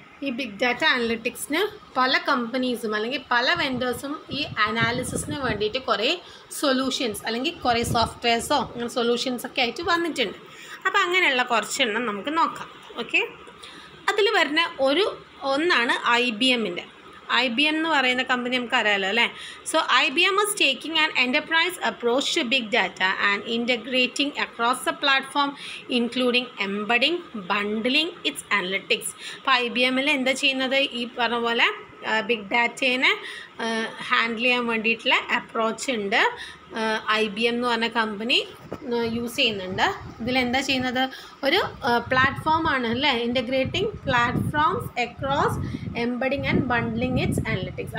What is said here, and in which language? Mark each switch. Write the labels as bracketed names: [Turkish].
[Malayalam] ഈ big data അനലിറ്റിക്സിന് പല കമ്പനീസും അല്ലെങ്കിൽ പല വെൻഡേഴ്സും ഈ അനാലിസിസിന് വേണ്ടിയിട്ട് കുറേ സൊല്യൂഷൻസ് അല്ലെങ്കിൽ കുറേ സോഫ്റ്റ്വെയർസോ അങ്ങനെ സൊല്യൂഷൻസൊക്കെ ആയിട്ട് വന്നിട്ടുണ്ട്. അപ്പോൾ അങ്ങനെയുള്ള കുറച്ചെണ്ണം നമുക്ക് നോക്കാം. ഓക്കെ, അതിൽ വരുന്ന ഒന്നാണ് IBM. IBM എന്ന് പറയുന്ന കമ്പനി നമുക്ക് അറിയാമല്ലോ അല്ലേ. [English] So IBM is taking an enterprise approach to big data and integrating across the platform, including embedding, bundling its analytics. [Malayalam] അപ്പോൾ IBMൽ എന്താ ചെയ്യുന്നത്, ഈ പറഞ്ഞ പോലെ ബിഗ് ഡാറ്റേനെ ഹാൻഡിൽ ചെയ്യാൻ വേണ്ടിയിട്ടുള്ള അപ്രോച്ച് ഉണ്ട്. IBM എന്ന് പറഞ്ഞ കമ്പനി യൂസ് ചെയ്യുന്നുണ്ട്. ഇതിലെന്താ ചെയ്യുന്നത്, ഒരു പ്ലാറ്റ്ഫോമാണ് അല്ലേ, [English] Integrating platforms across embedding and bundling its analytics.